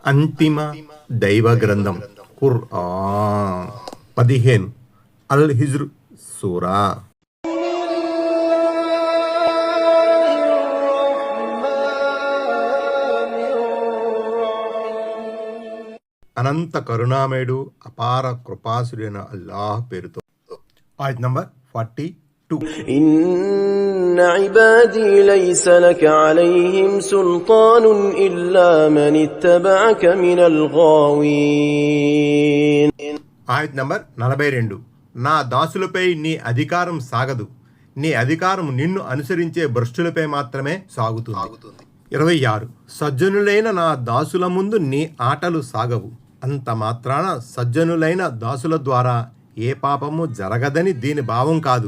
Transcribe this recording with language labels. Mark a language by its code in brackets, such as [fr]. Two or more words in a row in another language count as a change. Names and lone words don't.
[te] అంతిమ దైవ గ్రంథం ఖుర్ఆన్ 15 అల్ హిజ్ర్ సూరా. అనంత కరుణామయుడు అపార కృపాసుడైన అల్లాహ్ పేరుతో. ఆయత్ నంబర్ 42. [ar] إن عبادي ليس لك عليهم سلطان إلا من اتبعك من الغاوين. [te] ఆయత్ నంబర్ 42. నా దాసులపై నీ అధికారం సాగదు, నీ అధికారం నిన్ను అనుసరించే భ్రష్టులపై మాత్రమే సాగుతుంది. 26. సజ్జనులైన నా దాసుల ముందు నీ ఆటలు సాగవు, అంత మాత్రాన సజ్జనులైన దాసుల ద్వారా ఏ పాపము జరగదని దీని భావం కాదు.